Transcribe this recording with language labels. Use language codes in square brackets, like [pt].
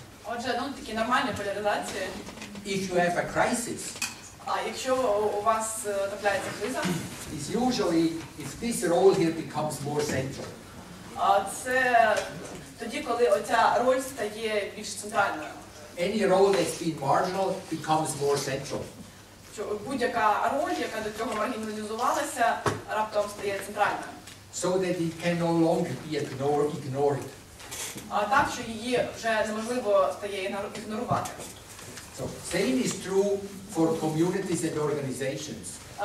[uk] Отже, такі нормальні поляризації. [en] If you have a crisis, [uk] А якщо у вас трапляється криза, [en] it's usually if this role here becomes more central. [uk] це тоді, коли оця роль стає більш центральною. [en] Any role that's been marginal becomes more central. [uk] Будь-яка роль, яка до цього маргіналізувалася, раптом стає центральною. [en] So that it can no longer be ignored. [uk] Так, що її вже неможливо стає ігнорувати. [en] So, same is true for communities and organizations.